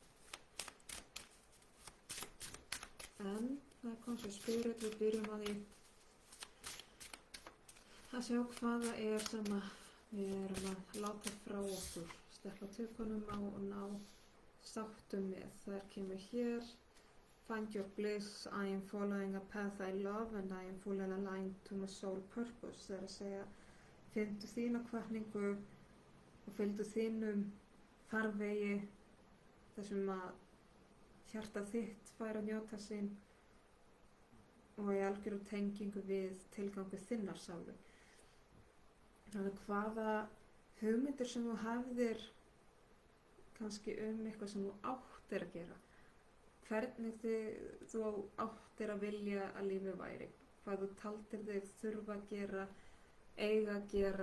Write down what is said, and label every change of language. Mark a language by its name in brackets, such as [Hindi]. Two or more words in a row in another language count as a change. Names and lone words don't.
[Icelandic] En það er Conscious Spirit, við byrjum að því að sjá hvað það er sem við erum að láta frá okkur, sleppa tökunum á og ná sáttum með. Það kemur hér. [English] Find your bliss, I am following a path I love and I am fully aligned to my soul purpose. [Icelandic] Það er að segja, finndu þína hvatningu og fylgdu þínum farvegi þessum að hjarta þitt fær að njóta sín og í algjöru tengingu við tilgangu þinnar sálu. Þannig hvaða hugmyndir sem þú hafðir kannski eitthvað sem þú áttir að gera, hvernig þú áttir að vilja að lífið væri, hvað þú taldir þig þurfa að gera, eiga að gera.